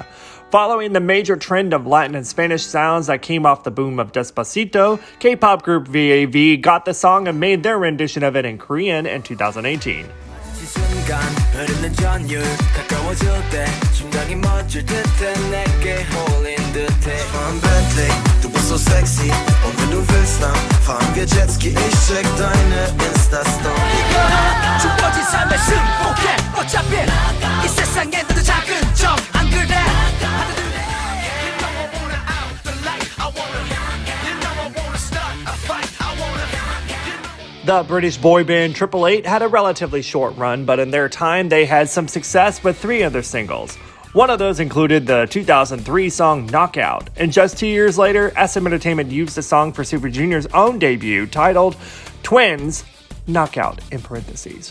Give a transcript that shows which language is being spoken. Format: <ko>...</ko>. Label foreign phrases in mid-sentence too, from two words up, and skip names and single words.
<en>Following the major trend of Latin and Spanish sounds that came off the boom of Despacito, K-pop group VAV got the song and made their rendition of it in Korean in 2018. So sexy,</en> <de>und wenn du willst, dann fahren wir Jetski, ich check deine Insta-Story.</de> <ko>주어진 삶의 승복해, 어차피 이 세상에 너도 작은 점 안 그래?</ko> <en>The British boy band 888 had a relatively short run, but in their time they had some success with 3 of their singles. One of those included the 2003 song Knockout, and just 2 years later, SM Entertainment used the song for Super Junior's own debut titled Twins, Knockout in parentheses.</en>